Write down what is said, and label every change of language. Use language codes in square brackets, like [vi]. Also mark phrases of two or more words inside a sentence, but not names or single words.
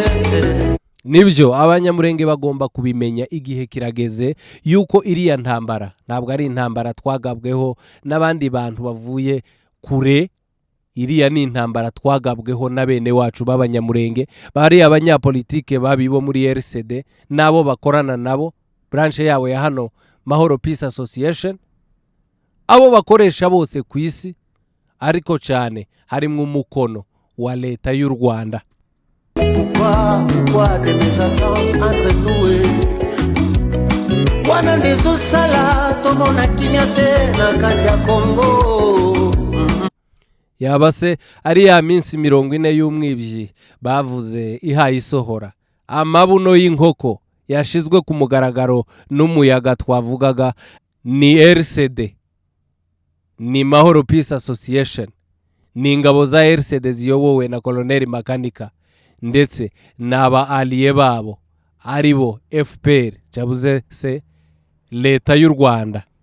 [rw] Nibyo abanyamurenge bagomba kubimenya, igihe kirageze yuko iriya ntambara ntabwo ari intambara twagabweho n'abandi bantu bavuye kure iriya ni intambara twagabweho na bene wacu b'abanyamurenge, bari abanyapolitike babi bo muri RCD nabo bakorana nabo, branche yabo ya hano Mahoro Peace Association, abo bakoresha bose ku isi, ariko cyane harimwo umukono wa leta y'u Rwanda. [fr] Pourquoi des mésententes entre nous [ln] wana ndezo sala tomona kimya te na kati ya Kongo. [rw] Yaba se ari ya minsi 40 y'umwibyi bavuze ihaye isohora, amabuno y'inkoko yashizwe ku mugaragaro n'umuyaga twavugaga, ni RCD, ni Mahoro Peace Association, ni ingabo za RCD ziyobowe na Colonel Makanika ndetse n'aba allié babo aribo FPR, cyabuze se leta y'u Rwanda.